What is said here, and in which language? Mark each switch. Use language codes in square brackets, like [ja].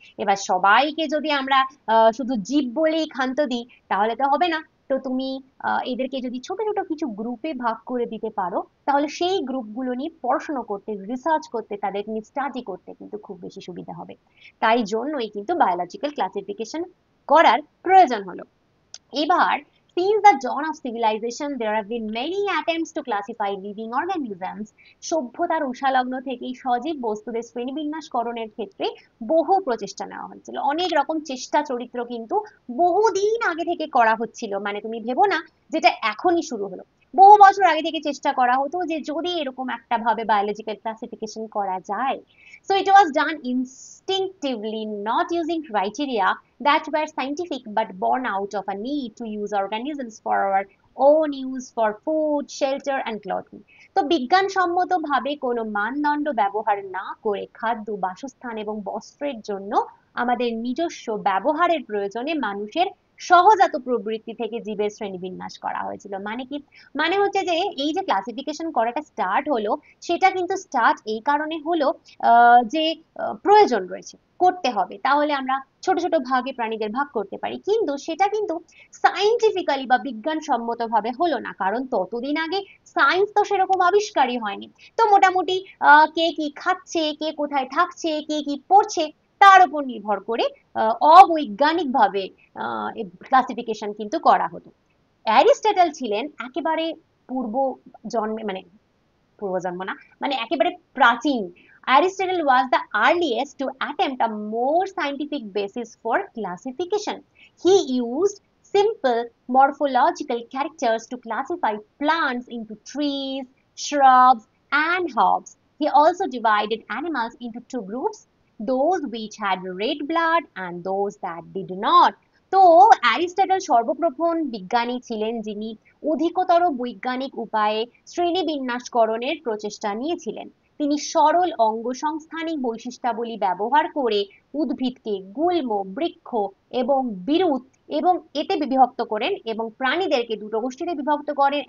[bn] এবার সবাইকে যদি আমরা শুধু জীব বলেই ক্ষান্ত দিই, তাহলে তো হবে না। তো তুমি এদেরকে যদি ছোট ছোট কিছু গ্রুপে ভাগ করে দিতে পারো, তাহলে সেই গ্রুপগুলো নিয়ে পড়াশোনা করতে, রিসার্চ করতে, তাদের নিয়ে স্টাডি করতে কিন্তু খুব বেশি সুবিধা হবে। তাই জন্যই কিন্তু বায়োলজিক্যাল ক্লাসিফিকেশন করার প্রয়োজন হলো। এবার, [en] since the dawn of civilization there have been many attempts to classify living organisms. [bn] সভ্যতার উষালগ্ন থেকেই সজীব বস্তুদের শ্রেণীবিন্যাসকরণের ক্ষেত্রে বহু প্রচেষ্টা নেওয়া হয়েছিল। অনেক রকম চেষ্টা চরিত্র কিন্তু বহুদিন আগে থেকে করা হচ্ছিল, মানে তুমি ভেবো না যেটা এখনই শুরু হলো। বহু বছর আগে থেকে চেষ্টা করা হতো যে যদি এরকম একটা ভাবে বায়োলজিক্যাল ক্লাসিফিকেশন করা যায়। [en] So it was done instinctively, not using criteria that were scientific but born out of a need to use organisms for our own use, for food, shelter and clothing. [bn] তো বিজ্ঞানসম্মতভাবে কোনো মানদণ্ড ব্যবহার না করে খাদ্য, বাসস্থান এবং বস্ত্রের জন্য আমাদের নিজস্ব ব্যবহারের প্রয়োজনে মানুষের সহজাত প্রবৃত্তি থেকে জীবের শ্রেণীবিন্যাস করা হয়েছিল। মানে কি? মানে হচ্ছে যে এই যে ক্লাসিফিকেশন করাটা স্টার্ট হলো, সেটা কিন্তু স্টার্ট এই কারণে হলো যে প্রয়োজন রয়েছে, করতে হবে, তাহলে আমরা ছোট ছোট ভাগে প্রাণীদের ভাগ করতে পারি। কিন্তু সেটা কিন্তু সায়েন্টিফিক্যালি বা বিজ্ঞানসম্মত ভাবে হলো না, কারণ ততদিন আগে সায়েন্স তো সেরকম আবিষ্কারই হয়নি। তো মোটামুটি কে কি খাচ্ছে, কে কোথায় থাকছে, কে কি পড়ছে, তার উপর নির্ভর করে অবৈজ্ঞানিক ভাবে ক্লাসিফিকেশন কিন্তু করা হতো। অ্যারিস্টটল ছিলেন একেবারে পূর্ব জন্মে, মানে পূর্বজন্ম না, মানে একেবারে প্রাচীন। [en] Aristotle was the earliest to attempt a more scientific basis for classification. He used simple morphological characters to classify plants into trees, shrubs, and herbs. He also divided animals into two groups, those which had red blood and those that did not. [bn] তো Aristotle সর্বপ্রথম বিজ্ঞানী ছিলেন যিনি অধিকতর বৈজ্ঞানিক উপায়ে শ্রেণীবিন্যাসকরণের প্রচেষ্টা নিয়েছিলেন। তিনি সরল অঙ্গসংস্থানিক বৈশিষ্ট্যাবলী ব্যবহার করে উদ্ভিদকে গুল্ম, বৃক্ষ এবং বিরুৎ এবং এতে বিভক্ত করেন, এবং প্রাণীদেরকে দুটো গোষ্ঠীতে বিভক্ত করেন।